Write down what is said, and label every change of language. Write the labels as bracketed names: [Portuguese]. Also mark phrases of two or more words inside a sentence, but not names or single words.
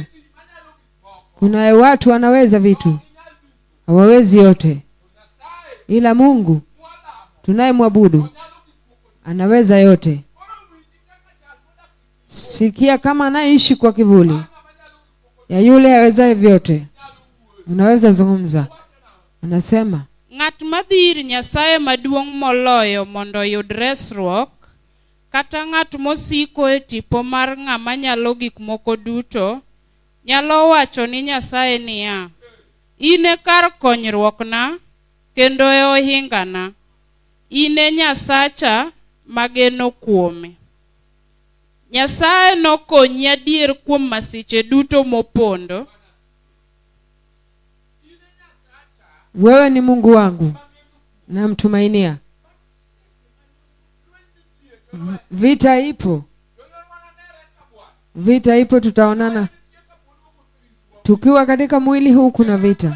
[Swahili] Kuna watu wanaweza vitu, hawawezi yote, ila Mungu tunayemwabudu anaweza yote. Sikia kama anaishi kwa kivuli ya yule awezaye vyote. Unaweza zungumza. Anasema [Luo (Kenya and Tanzania)] ng'at madhir Nyasaye maduong' moloyo mondo yud resruok, kata ng'at mosiko e tipo mar ng'ama nyalo gik moko duto, nyalo wacho ni Nyasaye niya, ine kar konyruokna kendo e ohingana, ine Nyasacha mageno kuome. Nyasaye nokonyi adier kuom masiche duto mopondo. [Swahili] wewe ni Mungu wangu, namtumainia. Vita ipo. Vita ipo, tutaonana. Tukiwa katika mwili huu kuna vita.